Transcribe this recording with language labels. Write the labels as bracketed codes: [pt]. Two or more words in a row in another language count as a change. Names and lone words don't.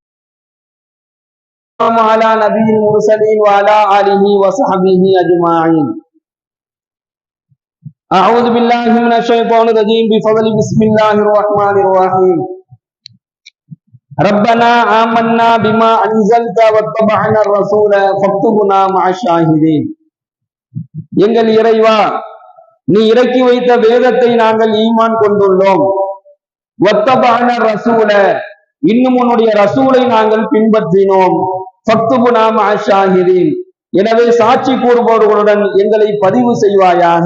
[ar] على نبي المرسلين وعلى آله وصحبه أجمعين. أعوذ بالله من الشيطان الرجيم بفضل بسم الله الرحمن الرحيم. ربنا آمنا بما أنزلت واتبعنا الرسول فاكتبنا مع الشاهدين. [ta] எங்கள் இறைவா, நீ இறக்கி வைத்த வேதத்தை நாங்கள் ஈமான் கொண்டுள்ளோம். [ar] واتبعنا الرسول, [ta] இன்னும் உன்னுடைய ரசூலை நாங்கள் பின்பற்றினோம். [ar] فاكتبنا مع الشاهدين, [ta] எனவே சாட்சி கூறுபவர்களுடன் எங்களை பதிவு செய்வாயாக.